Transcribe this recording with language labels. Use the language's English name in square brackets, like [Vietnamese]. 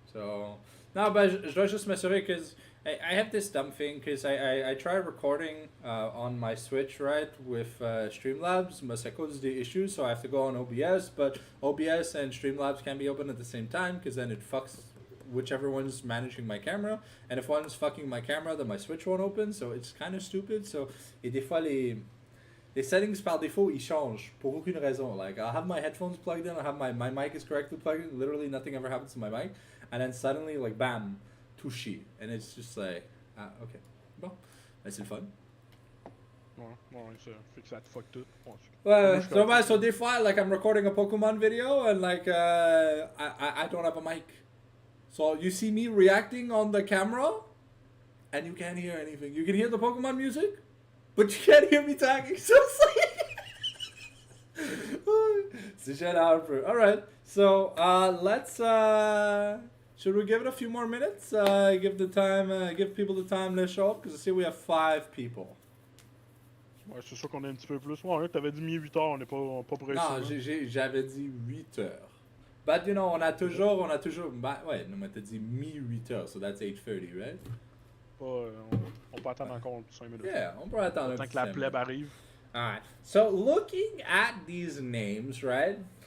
[English] So, no, but [French] je dois juste m'assurer [English] because I have this dumb thing because I tried recording on my Switch, right, with Streamlabs, but [French] ça cause des issues, [English] so I have to go on OBS, but OBS and Streamlabs can't be open at the same time because then it fucks whichever one's managing my camera, and if one's fucking my camera, then my Switch won't open, so it's kind of stupid, so [French] et des fois les settings par défaut, ils changent pour aucune raison. [English] Like, I'll have my headphones plugged in, I'll have my mic is correctly plugged in, literally nothing ever happens to my mic, and then suddenly, like, bam, touché. And it's just like, ok. [French] Bon, ben, c'est le fun. Ouais, ça fait que ça te fuck tout. So des fois, [English] like, I'm recording a Pokemon video, and, like, I don't have a mic. So you see me reacting on the camera, and you can't hear anything. You can hear the Pokemon music, but you can't hear me talking. So it's like... [French] C'est génial. [English] Alright, so let's... should we give it a few more minutes? Give people the time to show up? Because I see we have 5 people. [French] Ouais, c'est sûr qu'on est un petit peu plus. Ouais, t'avais dit mi-8 heures, on n'est pas pressé. Non, j'avais dit 8 heures. [English] But you know, [French] on a toujours... Bah, ouais, non, mais t'as dit mi-8 heures, [English] so that's 8:30, right? [French] On peut attendre encore 5 minutes. Yeah, on peut attendre. Tant que la plèbe arrive. [English] Alright, so looking at these names, right?